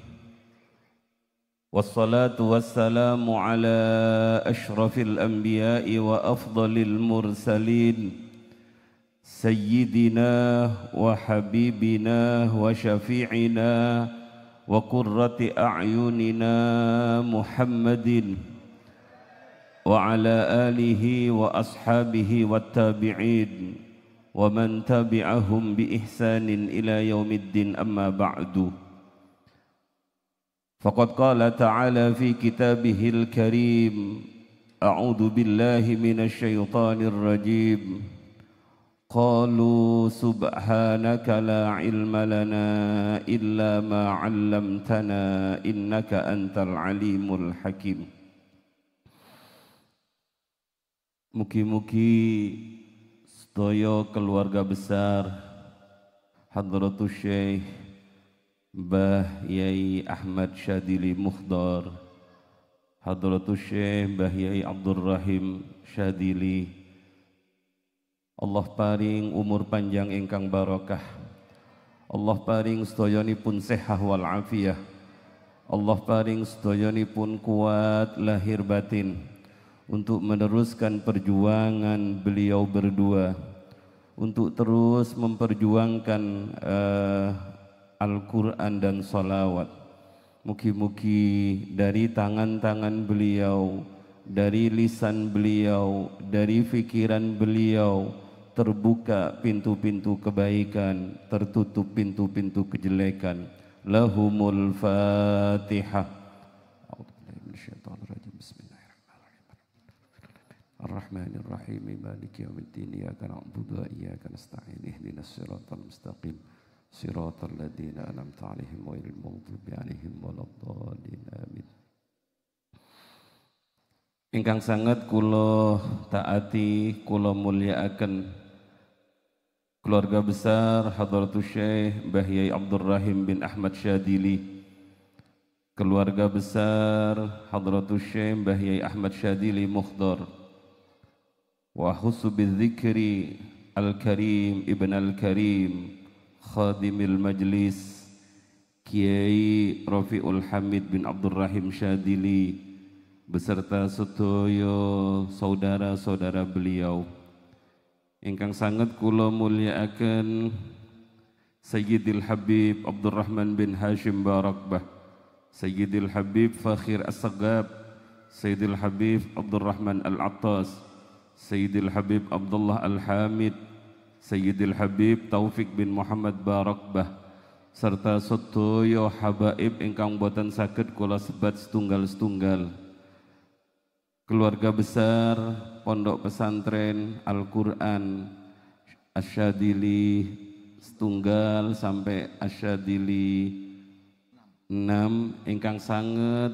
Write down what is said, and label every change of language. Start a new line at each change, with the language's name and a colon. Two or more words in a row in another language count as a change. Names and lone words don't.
Arabic: والصلاة والسلام على أشرف الأنبياء وأفضل المرسلين سيدنا وحبيبنا وشفيعنا وقرة أعيننا محمد وعلى آله وأصحابه وتابعين ومن تبعهم بإحسان إلى يوم الدين، أما بعد. فقد قال تعالى في كتابه الكريم، أعوذ بالله من الشيطان الرجيم. قالوا سبحانك لا علم لنا إلا ما علمتنا إنك أنت العليم الحكيم.
Javanese: Mugi-mugi sedaya keluarga besar Hadratus Syekh Mbah Yai Ahmad Syadili Mukhdar, Hadratus Syekh Mbah Yai Abdul Rahim Syadili, Allah paring umur panjang ingkang barokah, Allah paring sedayanipun sehat wal afiyah, Allah paring sedayanipun kuat lahir batin
Indonesian: untuk meneruskan perjuangan beliau berdua, untuk terus memperjuangkan Al-Quran dan salawat. Mugi-mugi dari tangan-tangan beliau, dari lisan beliau, dari fikiran beliau terbuka pintu-pintu kebaikan, tertutup pintu-pintu kejelekan.
Arabic: لهم الفاتحة. الرحمن الرحيم، مالك يوم الدين، إياك نعبد وإياك نستعين، اهدنا الصراط المستقيم، صراط الذين أنعمت عليهم غير المغضوب عليهم ولا الضالين.
Javanese: Amin. Ingkang sangat kula taati, kula mulyakaken keluarga besar Hadratus Syekh Mbah Yai Abdul Rahim bin Ahmad Syadili, keluarga besar Hadratus Syekh Mbah Yai Ahmad Syadili Mukhdar,
Arabic: وخصوصا بذكر الكريم ابن الكريم خادم المجلس
Javanese: Kiai Rafiul Hamid bin Abdul Rahim Syadili beserta sedaya saudara-saudara beliau. Ingkang sangat kula mulyakaken Sayyidil Habib Abdurrahman bin Hashim Barakbah, Sayyidil Habib Fakhir As-Sagab, Sayyidil Habib Abdurrahman Al-Attas, Sayyidil Habib Abdullah Al-Hamid, Sayyidil Habib Taufik bin Muhammad Barakbah serta sedaya habaib ingkang boten saged kula sebat setunggal-setunggal. Keluarga besar Pondok Pesantren Al-Qur'an Asyadili setunggal sampai Asyadili 6 ingkang sanget